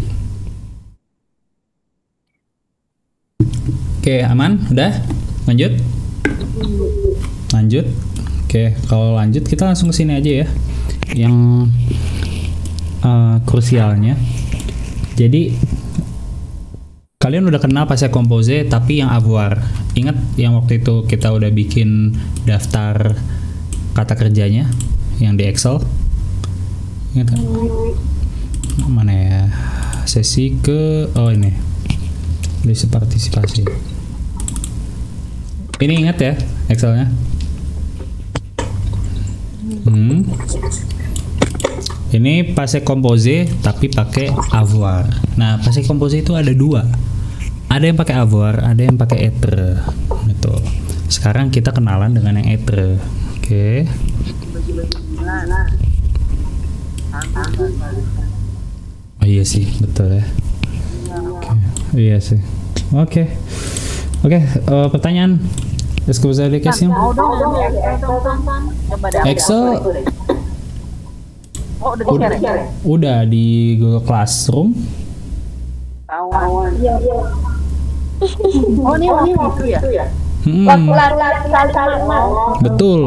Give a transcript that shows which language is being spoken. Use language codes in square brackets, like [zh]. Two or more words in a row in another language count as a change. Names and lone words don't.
[id] Oke, aman? Udah? Lanjut. Oke, kalau lanjut kita langsung ke sini aja ya. Yang krusialnya. Jadi kalian udah kenal [fr] passé composé [id] tapi yang avoir. Ingat yang waktu itu kita udah bikin daftar kata kerjanya yang di Excel? Ingat kan? Mana ya? Sesi ke ini. List partisipasi. Ini ingat ya Excelnya? Ini [fr] passé composé [id] tapi pakai avoir. Nah, [fr] passé composé [id] itu ada dua. Ada yang pakai avoir, ada yang pakai être. Gitu. Sekarang kita kenalan dengan yang être. Oke. Oh iya sih, betul ya. Iya sih. Oke. Pertanyaan. [fr] Est-ce que vous avez des questions? [id] Excel. Udah di Google Classroom. Iya. Oh ini itu ya? Betul.